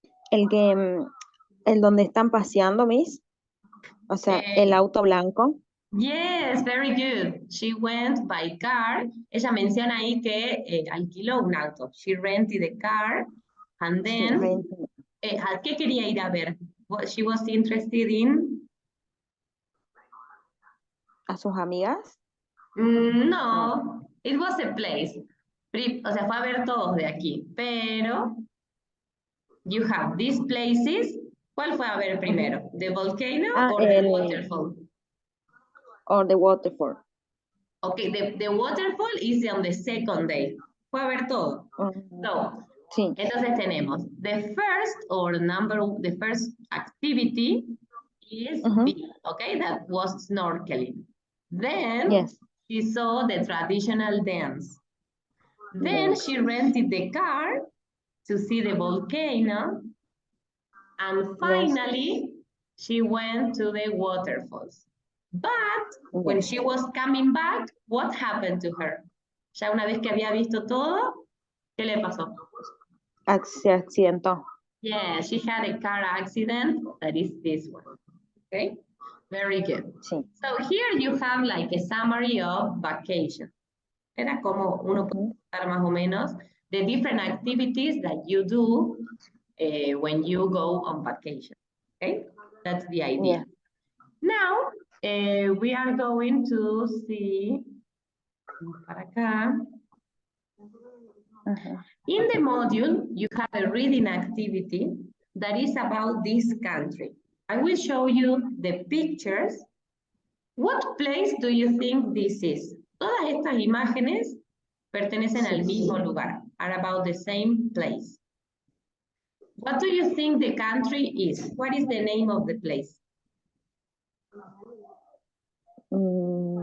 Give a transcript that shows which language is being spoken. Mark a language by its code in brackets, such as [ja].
[es] El donde están paseando, Miss. O sea, el auto blanco. [en] Yes, very good. She went by car. [es] Ella menciona ahí que alquiló un auto. [en] She rented a car. And then, [es] ¿a qué quería ir a ver? [en] What she was interested in? [es] ¿A sus amigas? [en] No, it was a place. [es] O sea, fue a ver todos de aquí. [en] Pero, you have these places. [es] ¿Cuál fue a ver primero? [en] ¿The volcano or the waterfall? Or the waterfall. Okay, the waterfall is on the second day. [es] Fue a ver todo. So, sí. Entonces tenemos [en] the first activity is B, okay, that was snorkeling. Then she saw the traditional dance. Then she rented the car to see the volcano. And finally, she went to the waterfalls. But when she was coming back, what happened to her? [es] Ya una vez que había visto todo, ¿qué le pasó? Se accidentó. [en] Yeah, she had a car accident. That is this one. Okay, very good. [es] Sí. [en] So here you have like a summary of vacation. [es] Era como uno puede pensar más o menos [en] the different activities that you do when you go on vacation. Okay, that's the idea. Now, we are going to see, [es] para acá. [en] In the module, you have a reading activity that is about this country. I will show you the pictures. What place do you think this is? [es] Todas estas imágenes pertenecen al mismo lugar. [en] are about the same place. What do you think the country is? What is the name of the place? Mm,